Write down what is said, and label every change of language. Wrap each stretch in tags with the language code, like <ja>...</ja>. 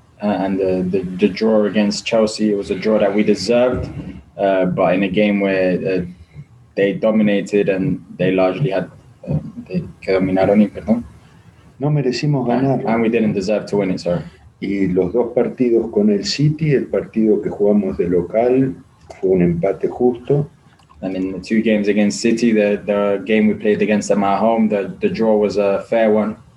<en>And the draw against Chelsea, it was a draw that we deserved, but in a game where they dominated and they largely had</en> <es>que dominaron y perdón. No merecimos ganarlo.</es> <en>And we didn't deserve to win it, sorry.</en> <es>Y los 2 partidos con el City, el partido que jugamos de local fue un empate justo.</es> <en>And in the 2 games against City, the game we played against them at home, the draw was a fair one.</en>